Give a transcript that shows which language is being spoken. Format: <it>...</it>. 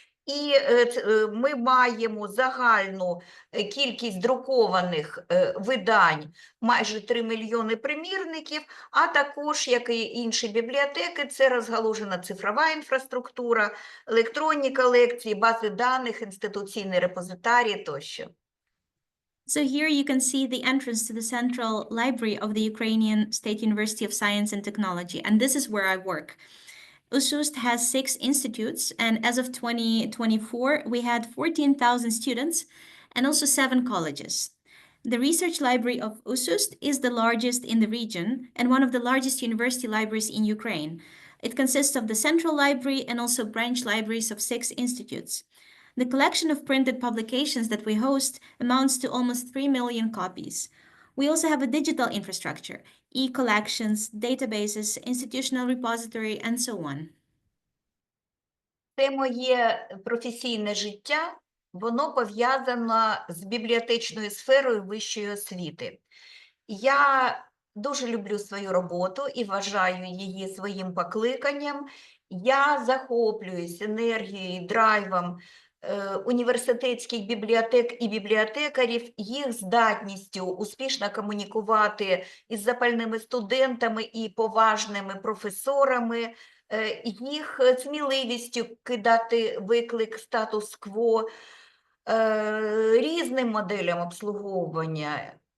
<uk>І ми маємо загальну кількість друкованих видань майже 3 мільйони примірників, а також, як і інші бібліотеки, це розгалужена цифрова інфраструктура, електронні колекції, бази даних, інституційні репозитарії тощо.</uk> <en>So here you can see the entrance to the Central Library of the Ukrainian State University of Science and Technology, and this is where I work. USUST has 6 institutes, and as of 2024, we had 14,000 students and also 7 colleges. The research library of USUST is the largest in the region and one of the largest university libraries in Ukraine. It consists of the central library and also branch libraries of 6 institutes. The collection of printed publications that we host amounts to almost 3 million copies. We also have a digital infrastructure, e-collections, databases, institutional repository, and so on.</en> <uk>Це моє професійне життя, воно пов'язано з бібліотечною сферою вищої освіти. Я дуже люблю свою роботу і вважаю її своїм покликанням. Я захоплююсь енергією, драйвом університетських бібліотек і бібліотекарів, їх здатністю успішно комунікувати із запальними студентами і поважними професорами, їх сміливістю кидати виклик статус-кво, різним моделям обслуговування.</uk>